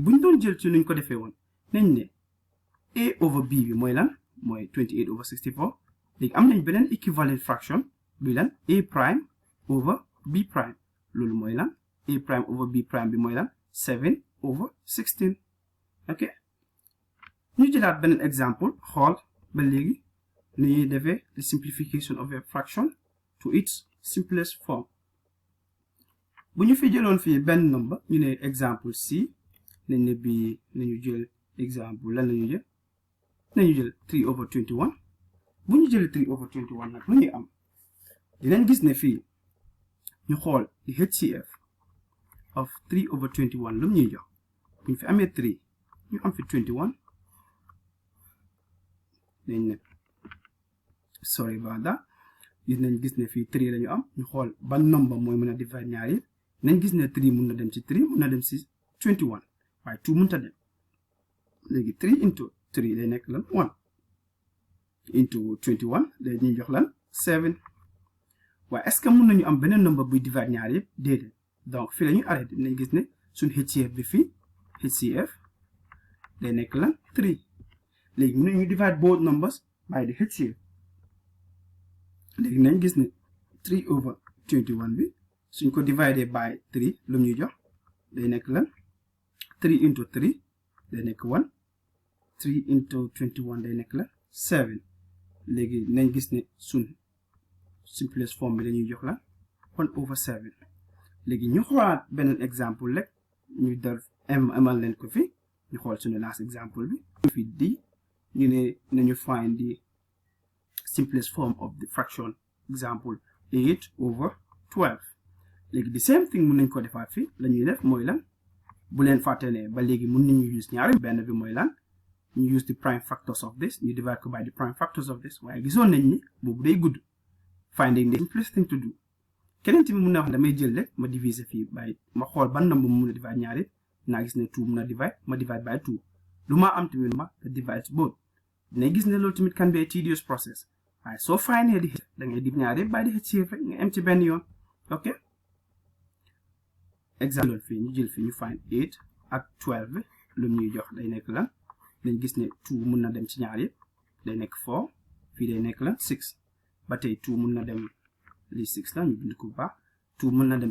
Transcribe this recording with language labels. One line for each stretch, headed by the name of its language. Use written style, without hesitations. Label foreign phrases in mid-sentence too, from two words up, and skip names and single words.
Wolof: buñ doon jël ci nuñ ko defee woon nañ ne
English: a over b
Wolof: bi mooy lan mooy 28 over 64 léegi am nañ beneen
English: equivalent fraction
Wolof: bi lan
English: a prime over b prime
Wolof: loolu mooy lan
English: a prime over b prime
Wolof: bi mooy lan
English: 7 over 16
Wolof: ok ñu jëlaat beneen exemple xool ba léegi nu ñuy defee
English: the simplification of a fraction to its simplest form
Wolof: bu ñu fi jëloon fii benn number ñu ne exemple c nañ ne bii nañu jël exemple lan lañu jël nañu jël 3 over 21 bu ñu jëlee 3 over 21 nag lu ñuy am dinañ gis ne fii ñu xool
English: the HCF of 3 over 21
Wolof: lu mu ñuy jox bu ñu fi amee 3 ñu am fi 21 nañ ne
English: sorry about that
Wolof: dinañ gis ne fii 3 la ñu am ñu xool ban number mooy mën a divide ñaar yi nañ gis ne 3 mun na dem ci 3 mun na dem ci 21 waaye 2 mënta dem léegi
English: 3 into 3
Wolof: day nekk lan
English: 1 into 21
Wolof: day ñuy jox lan 7 waaye
French: est-ce que
Wolof: mën nañu am beneen number buy divide ñaar yëpp déedéet donc fii la ñuy arrêté nañ gis ne suñ HCF bi fii HCF day nekk lan 3 léegi mën nañu
English: divide both numbers by the HCF
Wolof: léegi nañ gis ne 3 over 21 bi suñ ko dividé by 3 lu ñuy jox day nekk lan
English: 3 into 3
Wolof: day nekk 1
English: 3 into 21
Wolof: day nekk lan 7 léegi nañ gis ne suñ
English: simplest form
Wolof: bi dañuy jox la
English: 1 over 7
Wolof: léegi ñu xoolaat beneen exemple rek ñu def amal leen ko fi ñu xool suñu last exemple bi fi di ñu ne nañu
English: find the simplest form of the fraction example 8 over 12
Wolof: léegi
English: the same thing
Wolof: mun nañ ko defaat fi la ñuy def mooy lan bu leen fàtte ne ba léegi mun nañu use ñaari benn bi mooy lan ñu
English: use the prime factors of this
Wolof: ñu divide ko
English: by the prime factors of this
Wolof: waaye gisoon nañ ni boobu day gudd
English: finding the simplest thing to do
Wolof: keneen tamit mun na wax damay jël rek ma diviser fii by ma xool ban number mu mun a divide ñaari naa gis ne 2 mun a divide ma divide by 2 lu ma am tamit ma
English: divide both
Wolof: dina gis ne loolu tamit
English: can be a tedious process
Wolof: waaye soo findee di da ngay div ñaari
English: by the HCF
Wolof: rek nga am ci benn yoon ok exemple fii ñu jël fii ñu find 8 ak 12 lu ñuy jox day nekk lan dañ gis ne 2 mun na dem ci ñaar yëpp day nekk 4 fii day nekk lan 6 ba tey 2 mun na dem lii 6 la ñu bind ko bu baax 2 mun na dem